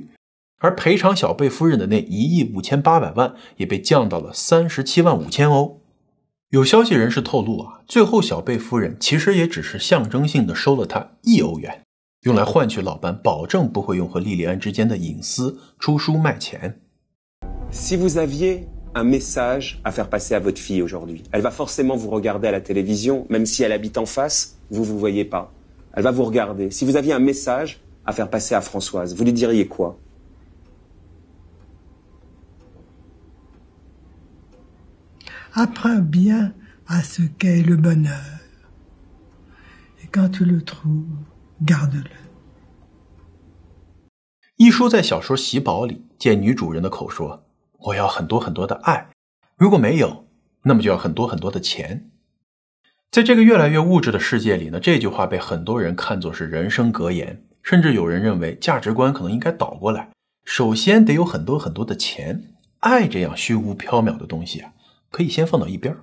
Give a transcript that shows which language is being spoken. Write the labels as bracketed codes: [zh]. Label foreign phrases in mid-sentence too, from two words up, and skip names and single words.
[zh] 而赔偿小贝夫人的那1亿5800万也被降到了37万5千欧。有消息人士透露最后小贝夫人其实也只是象征性的收了他1亿欧元，用来换取老班保证不会用和莉莉安之间的隐私出书卖钱。 [fr] Si vous aviez un message à faire passer à votre fille aujourd'hui, elle va forcément vous regarder à la télévision, même si elle habite en face, vous vous voyez pas. Elle va vous regarder. Si vous aviez un message à faire passer à Françoise, vous lui diriez quoi? Apprends bien à ce qu'est le bonheur. Et quand tu le trouves, garde-le. [zh] 一书在小说《喜宝》里借女主人的口说：“我要很多很多的爱，如果没有，那么就要很多很多的钱。” 在这个越来越物质的世界里呢，这句话被很多人看作是人生格言，甚至有人认为价值观可能应该倒过来，首先得有很多很多的钱，爱这样虚无缥缈的东西可以先放到一边。